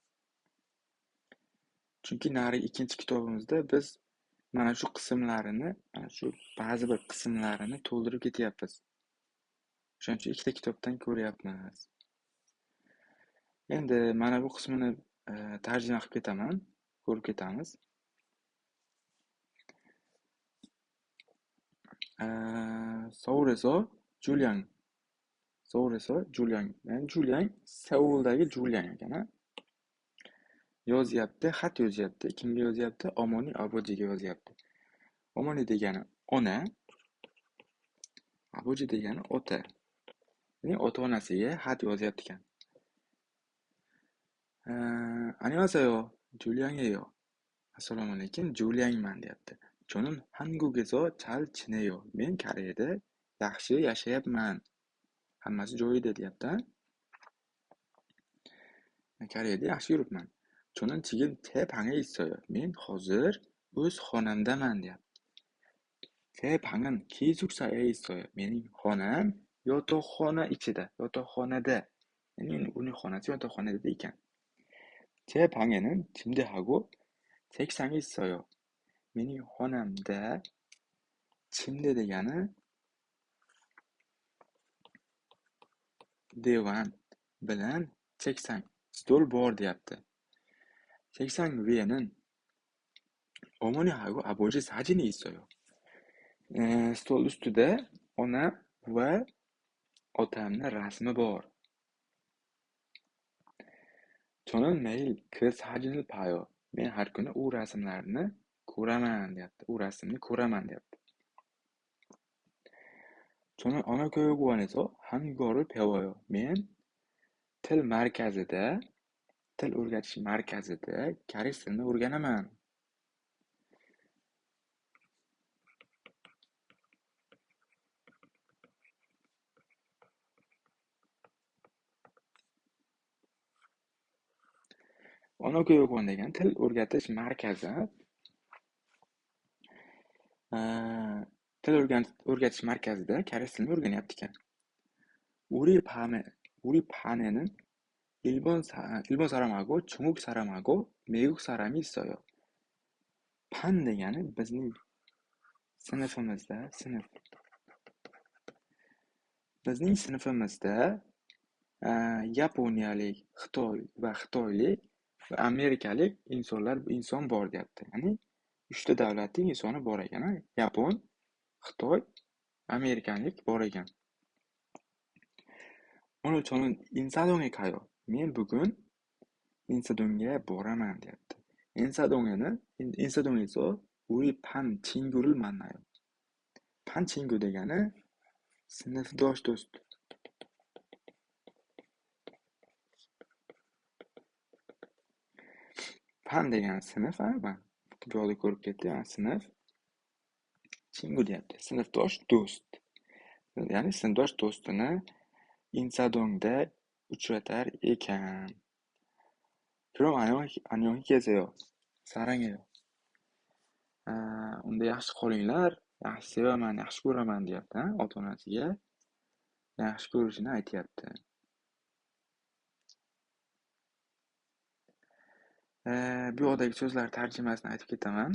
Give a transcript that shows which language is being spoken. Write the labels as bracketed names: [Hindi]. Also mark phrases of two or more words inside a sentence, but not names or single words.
[Uzbek] Chunki narigi ikkinchi kitobimizda biz mana shu qismlarini, mana shu ba'zi bir qismlarini to'ldirib ketyapmiz. Shuning uchun ikkita kitobdan ko'ryapmiz. Endi mana bu qismini tarjima qilib ketaman, ko'rib ketamiz. [Korean] 서울에서 줄리앙. [Uzbek] Yani Julian Seuldagi Julian ekan. Yozyapti, xat yozyapti. Kimga yozyapti? Omoni abojiga yozyapti. Omoni degani ona, aboji degani ota. Ya'ni ota-onasiga xat yozyapti ekan. [Korean] 안녕하세요. 줄리앙이에요. [Uzbek] Assalomu alaykum, Julianman deyapti. [Korean] Jonim Hangug에서 잘 지내요. [Uzbek] Men Koreyada yaxshi yashayapman. Hammasi joyida deyapti. Koreyada yaxshi yuribman. [Korean] 저는 지금 제 방에 있어요. [Uzbek] Men hozir o'z xonamdaman deyapti. [Korean] 제 방은 기숙사에 있어요. [Uzbek] mening xonam yotoqxona ichida, yotoqxonada. Ya'ni uning xonasi yotoqxonada ekan. [Korean] 제 방에는 침대하고 책상이 있어요. [Uzbek] mening xonamda 침대 degani divan bilan cheksang, stol bor deyapti. [Korean] 책상 위에는 어머니하고 아버지 사진이 있어요. [Uzbek] Stol ustida ona va otamning rasmi bor. [Korean] 저는 매일 그 사진을 봐요. [Uzbek] Men har kuni u rasmlarni ko'raman deyapti. U rasmni ko'raman deyapti. [Korean] 저는 언어교육원에서 한국어를 배워요. [Uzbek] Men til o'rgatish markazida koreys tilini o'rganaman. 언어교육원 degani til o'rgatish markazi. Til o'rgatish markazida koreys tilini o'rganyapti ekan. [Korean] 우리 반에는 일본 사람하고 중국 사람하고 미국 사람이 있어요. [Uzbek] 반 degani bizning sinfimizda, bizning sinfimizda yaponiyalik, xitoylik va amerikalik inson bor deyapti. Ya'ni 3 ta davlatning insoni bor ekan. Yapon, Xitoy, amerikalik bor ekan. [Korean] 오늘 저는 인사동에 가요. [Uzbek] Men bugun 인사동에 보라만 deyapti. [Korean] 인사동에서 우리 반 친구를 만나요. 반 친구 [Uzbek] degani sinfdosh do'st. 반 degani sinf, bu yoqda ko'rib ketdi, sinf. 친구 deyapti. Sinfdosh do'st. Ya'ni sinfdosh do'stini 인사동da uchratar ekan. [Korean] 그럼 안녕히 계세요. 사랑해요. [Uzbek] Unda yaxshi qolinglar, yaxshi sevaman, yaxshi ko'raman deyapti, ota-onasiga yaxshi ko'rishini aytyapti. Bu yoqdagi so'zlar tarjimasini aytib ketaman.